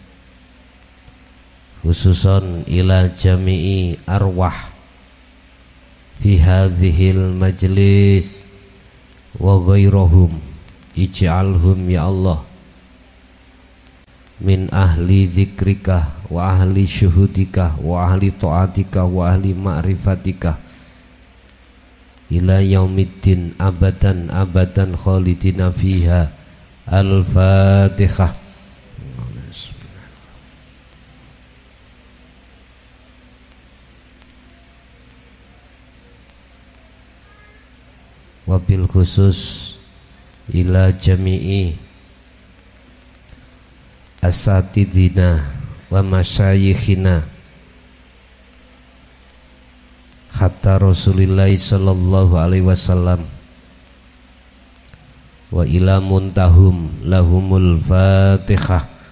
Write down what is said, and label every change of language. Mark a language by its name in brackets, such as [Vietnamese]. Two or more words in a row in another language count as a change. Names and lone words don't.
[Arabic] خصوصا إلى جميع أرواح في هذا المجلس وغيرهم اجعلهم يا الله من أهل ذكرك وأهل شهودك وأهل طاعتك وأهل معرفتك إلى يوم الدين أبدا أبدا خالدين فيها. Al-Fatihah. وبالخصوص إلى جميع أساتذتنا ومشايخنا حتى رسول الله صلى الله عليه وسلم وإلى منتهاهم لهم الفاتحة.